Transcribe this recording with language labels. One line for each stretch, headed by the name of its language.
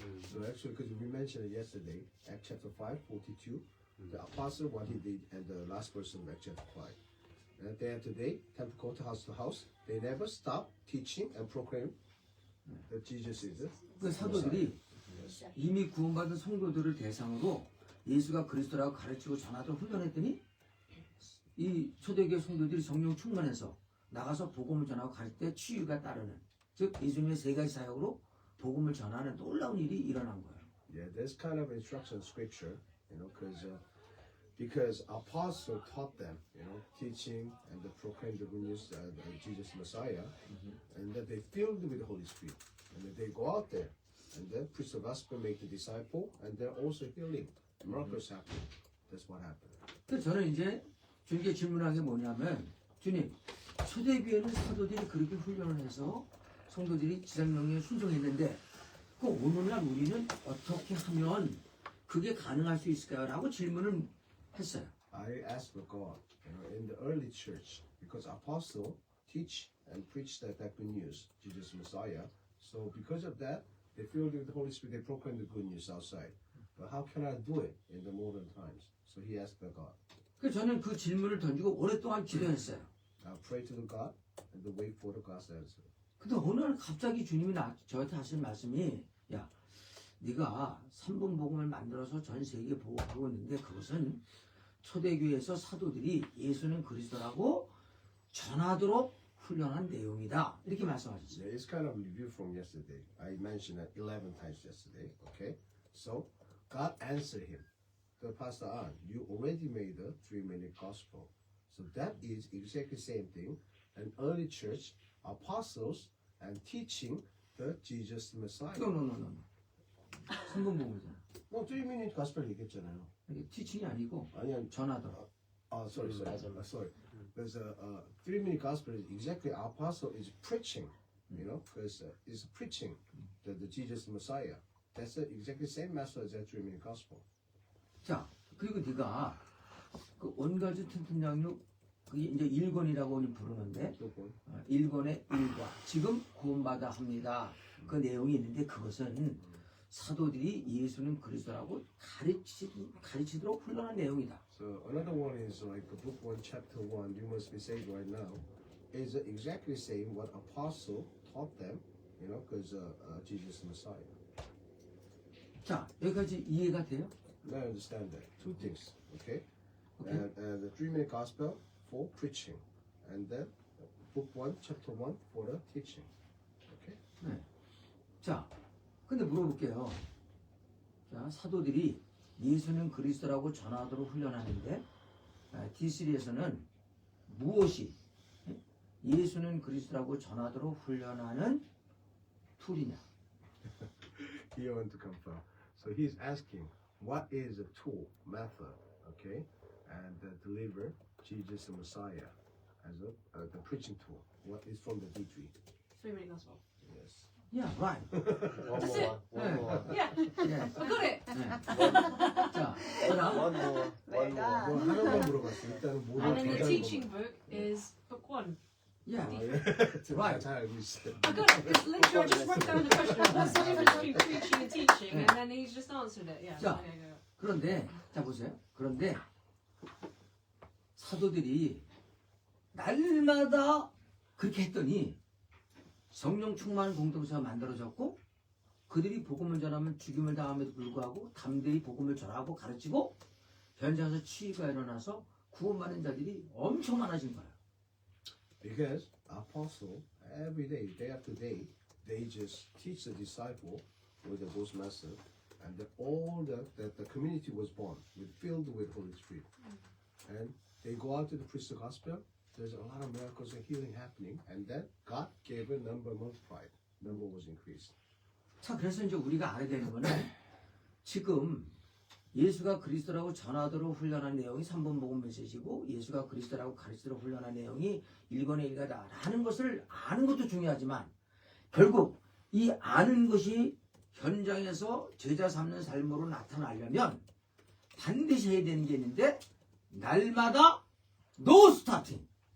English: because we mentioned it yesterday, Acts chapter 5:42, the apostle what he did, and the last verse of Acts chapter 5. And day after day, temple go to house, they never stop teaching and proclaim that Jesus is the
Korean: 그 사도들이 이미 구원받은 성도들을 대상으로 예수가 그리스도라고 가르치고 전하도록 훈련했더니 이 초대교회 성도들이 성령 충만해서 나가서 복음을 전하고 가르칠 때 치유가 따르는, 즉 예수님의 세 가지 사역으로 복음을 전하는 놀라운 일이 일어난 거예요.
English: Yeah, this kind of instruction scripture, you know, because apostle taught them, you know, teaching and the proclaim the good news of Jesus Messiah, and that they filled with the Holy Spirit, and that they go out there and then preach the gospel, make the disciple, and they're also healing. Miracles happen. That's what happened.
Korean: 그래서 저는 이제 주님께 질문한 게 뭐냐면, 주님, 초대교회는 사도들이 그렇게 훈련을 해서 성도들이 지상명령에 순종했는데 그 오늘날 우리는 어떻게 하면 그게 가능할 수 있을까요? 라고 질문을 했어요.
English: I asked for God, you know, in the early church, because apostle teach and preach that good news, Jesus Messiah. So because of that, they filled with the Holy Spirit, they proclaim the good news outside. But how can I do it in the modern times? So he asked the God.
Korean: 그래서 저는 그 질문을 던지고 오랫동안 기도했어요.
English: I pray to the God and the wait for the God's answer.
Korean: 근데 어느 날 갑자기 주님이 저한테 하신 말씀이, 야, 네가 3분 복음을 만들어서 전 세계에 보고하고 있는데 그것은 초대교회에서 사도들이 예수는 그리스도라고 전하도록 훈련한 내용이다. 이렇게 말씀하셨어요.
English: Yeah, it's kind of review from yesterday. I mentioned it 11 times yesterday. Okay, so God answered him. The pastor, you already made a 3-minute gospel. So that is exactly the same thing. An early church, apostles, and teaching the Jesus Messiah. No.
Korean: 3분 복음이잖아. 뭐 3-minute gospel 얘기했잖아요. 이게 티칭이 아니고 아니, 전하도록.
English: sorry. There's a 3-minute gospel is exactly apostle is preaching, you know, because it's preaching the Jesus Messiah. That's exactly the same message as 3-minute gospel.
Korean: 자, 그리고 네가 그 원가지 튼튼 양육 그게 이제 일권이라고 부르는데 조금. 일권의 일과 지금 구원받아 합니다. 그 내용이 있는데 그것은 사도들이 예수는 그리스도라고 가르치도록 훈련한 내용이다.
English: So another one is like book 1, chapter 1, you must be saved right now, is exactly saying what apostle taught them, you know, because Jesus is Messiah.
Korean: 자, 여기까지 이해가 돼요?
English: Now I understand that. Two things, okay? Okay. And the 3-minute gospel for preaching, and then book 1, chapter 1 for the teaching. Okay?
Korean: 자, 근데 물어볼게요. 자, 사도들이 예수는 그리스도라고 전하도록 훈련하는데 D3에서는 무엇이 예수는 그리스도라고 전하도록 훈련하는 툴이냐?
English: He want to confirm. So he's asking, what is the tool, method, okay, and deliver Jesus the Messiah as the preaching tool. What is from the D3? 3-minute gospel. Yes. Yeah, right. One That's I got it.
Korean: 자, 그다음
English: One more. One more.
Korean: 뭐 하나만 물어봤어. 일단은 뭐를
English: And then the
Korean: 굉장히
English: teaching book is book 1. yeah, right.
Korean: 잘 알고 있어.
English: I got it. It's literally, I just wrote down the question. What's the difference between preaching and teaching? And then he's just answered it. Yeah. Yeah. Okay, go.
Korean: 그런데 자 보세요. 그런데 사도들이 날마다 그렇게 했더니 성령 충만 공동체가 만들어졌고 그들이 복음을 전하면 죽임을 당함에도 불구하고 담대히 복음을 전하고 가르치고 현장에서 치유가 일어나서 구원받는 자들이 엄청 많아진 거예요.
English: Because apostle every day, day after day, they just teach the disciple with those methods, and all the community was born, filled with Holy Spirit, and they go out to the preach the gospel. There's a lot of miracles and healing happening, and then God gave a number multiplied, number was increased.
Korean: 자, 그래서 이제 우리가 알아야 되는 거는 지금 예수가 그리스도라고 전하도록 훈련한 내용이 3번 복음 메시지고 예수가 그리스도라고 가르치도록 훈련한 내용이 1권의 1가다라는 것을 아는 것도 중요하지만 결국 이 아는 것이 현장에서 제자 삼는 삶으로 나타나려면 반드시 해야 되는 게 있는데 날마다
English: 노 스타팅.